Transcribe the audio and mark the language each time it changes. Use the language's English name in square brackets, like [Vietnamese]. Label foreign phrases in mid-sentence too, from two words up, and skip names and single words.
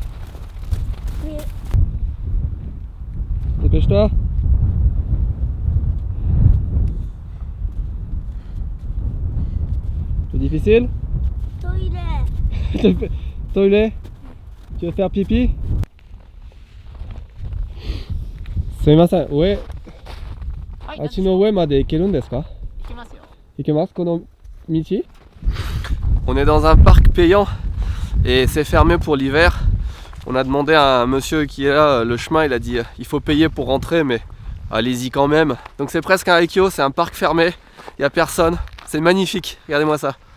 [French] Oui. Dépêche-toi. C'est difficile? Toilet. Toilet? Tu veux faire pipi? [Japanese] すみません、上. あっちの上まで行けるですか？行けます、この道? [French] On est dans un parc payant et c'est fermé pour l'hiver. On a demandé à un monsieur qui est là le chemin, il a dit il faut payer pour rentrer mais allez-y quand même. Donc c'est presque un Aikyo, c'est un parc fermé, il n'y a personne, c'est magnifique, regardez-moi ça.